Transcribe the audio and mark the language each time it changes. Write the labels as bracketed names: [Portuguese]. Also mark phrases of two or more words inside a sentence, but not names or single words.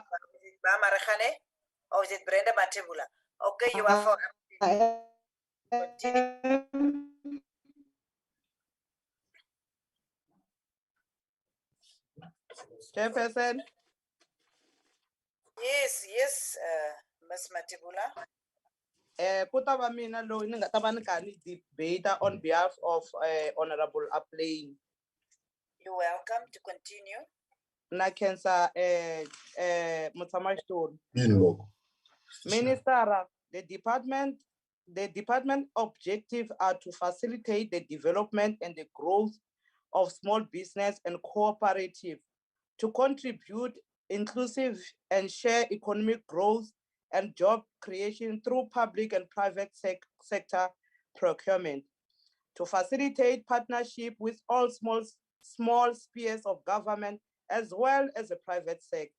[English] Mama Rehane or is it Brenda Matebula? Okay, you are for continue. Chairperson. Yes, Ms. Matebula. [Tsonga] Kutava mina lo ni nga ta va ni karhi ni [English] debate on behalf of Honorable Aplain. You're welcome to continue. [Tsonga] Na khensa Mutamaxitulu. Inloco. [English] Minister, the department objective are to facilitate the development and the growth of small business and cooperative, to contribute inclusive and share economic growth and job creation through public and private sector procurement, to facilitate partnership with all small spheres of government as well as the private sector.